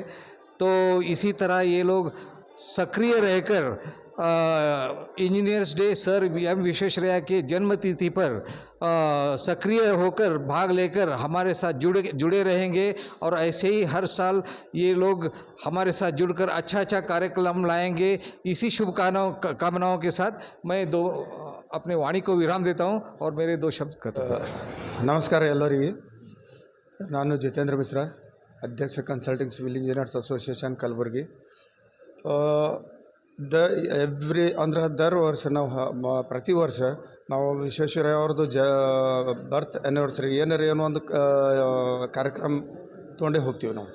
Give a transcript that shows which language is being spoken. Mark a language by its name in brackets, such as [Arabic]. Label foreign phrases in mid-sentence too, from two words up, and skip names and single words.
[Hindi] तो इसी तरह ये लोग सक्रिय रहकर इंजीनियर्स डे सर एम विश्वेश्वरैया के जन्मतिथि पर सक्रिय होकर भाग लेकर हमारे साथ जुड़े रहेंगे। और ऐसे ही हर साल ये लोग हमारे साथ जुड़कर अच्छा कार्यक्रम लाएंगे। इसी शुभकामनाओं के साथ मैं अपने वाणी को विराम देता हूं और मेरे 2 शब्द कहता हूं। [Kannada] ನಮಸ್ಕಾರ ಎಲ್ಲರಿಗೆ। ನಾನು ಜಿತೇಂದ್ರ ಮಿಶ್ರಾ, ಅಧ್ಯಕ್ಷ ಕನ್ಸಲ್ಟಿಂಗ್ ಸಿವಿಲ್ ಇಂಜಿನಿಯರ್ಸ್ ಅಸೋಸಿಯೇಷನ್ ಕಲಬುರಗಿ। ದರ್ ವರ್ಷ ನಾವು ಪ್ರತಿ ವರ್ಷ ನಾವು ವಿಶ್ವೇಶ್ವರಯ್ಯ ಅವ್ರದ್ದು [English] birth anniversary [Kannada] ಏನೋ ಒಂದು ಕಾರ್ಯಕ್ರಮ ತೊಗೊಂಡೇ ಹೋಗ್ತೀವಿ ನಾವು।